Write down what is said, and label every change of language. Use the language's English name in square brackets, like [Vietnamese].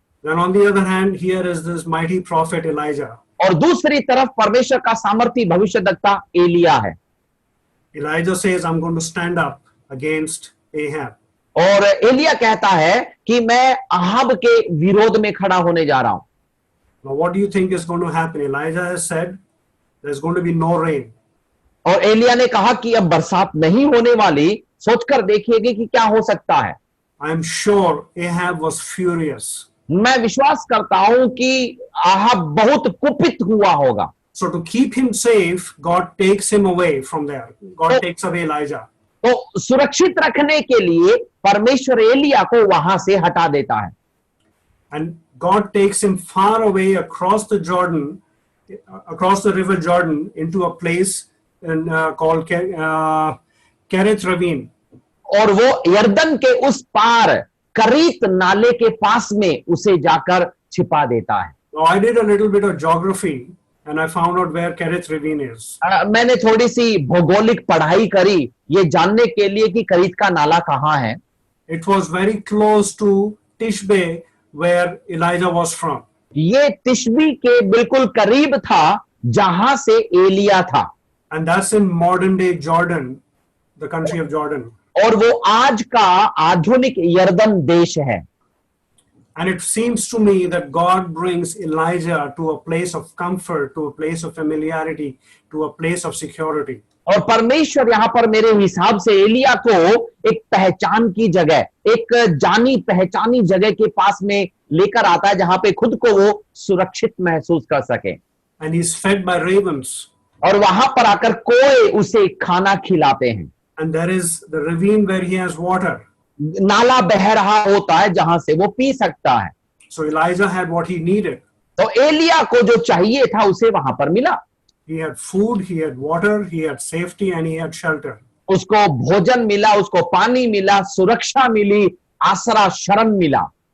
[English] Then on the other hand, here is this mighty prophet Elijah. [Hindi] और दूसरी तरफ परमेश्वर का सामर्थी भविष्यद्वक्ता एलिया है। [English] Elijah says, I'm going to stand up against Ahab. [Hindi] और एलिया कहता है कि मैं अहाब के विरोध में खड़ा होने जा रहा हूं। [English] Now, what do you think is going to happen? Elijah has said there's going to be no rain. [Hindi] और एलिया ने कहा कि अब बरसात नहीं होने वाली, सोचकर देखिएगा कि क्या हो सकता है। [English] I'm sure Ahab was furious. [Hindi] मैं विश्वास करता हूं कि अहाब बहुत कुपित हुआ होगा। [English] So to keep him safe, God takes him away from there. God takes away Elijah. [Hindi] तो सुरक्षित रखने के लिए परमेश्वर एलिया को वहां से हटा देता है। [English] and God takes him far away across the Jordan, across the river Jordan, into a place called Kerith Ravine. [Hindi] और वो यरदन के उस पार करीत नाले के पास में उसे जाकर छिपा देता है। [English] Now, I did a little bit of geography and I found out where Kerith Ravine is. [Hindi] मैंने थोड़ी सी भौगोलिक पढ़ाई करी ये जानने के लिए कि करीत का नाला कहाँ है। [English] It was very close to Tishbe, where Elijah was from. [Hindi] ये तिशबी के बिल्कुल करीब था जहां से एलिया था, [English] And that's in modern day Jordan, the country of Jordan. [Hindi] और वो आज का आधुनिक यरदन देश है। [English] And it seems to me that God brings Elijah to a place of comfort, to a place of familiarity, to a place of security. [Hindi] और परमेश्वर यहाँ पर मेरे हिसाब से एलिया को एक पहचान की जगह, एक जानी पहचानी जगह के पास में लेकर आता है जहां पे खुद को वो सुरक्षित महसूस कर सके। [English] And he's fed by ravens. [Hindi] और वहां पर आकर कोए उसे खाना खिलाते हैं। [English] And there is the ravine where he has water. [Hindi] नाला बह रहा होता है जहां से वो पी सकता है। [English] So Elijah had what he needed. [Hindi] तो एलिया को जो चाहिए था उसे वहां पर मिला। [English] He had food, he had water, he had safety, and he had shelter. [Hindi] उसको भोजन मिला, उसको पानी मिला, सुरक्षा मिली, आसरा शरण मिला।